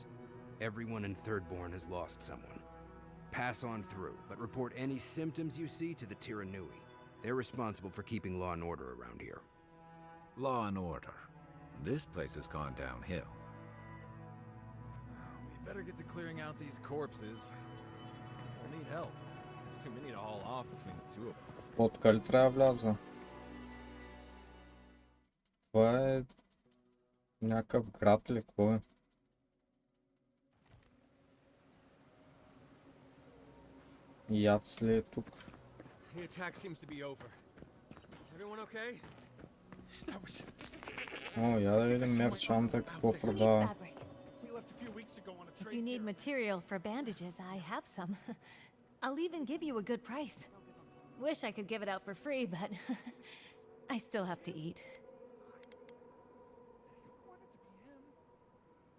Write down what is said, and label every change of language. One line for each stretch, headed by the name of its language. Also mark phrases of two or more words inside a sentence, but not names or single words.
English: Everyone in Thirdborn has lost someone. Pass on through, but report any symptoms you see to the Tiranui. They're responsible for keeping law and order around here. Law and order. This place has gone downhill. We better get to clearing out these corpses. We'll need help. There's too many to haul off between the two of us.
Bulgarian: Лодка ли трябва вляза? Това е някакъв град ли, какво е? Яц ли е тук?
English: The attack seems to be over. Everyone okay? That was...
Bulgarian: О, я да видим мерчанта какво продава.
English: We left a few weeks ago on a If trade you need here. material for bandages, I have some. I'll even give you a good price. Wish I could give it out for free, but I still have to eat.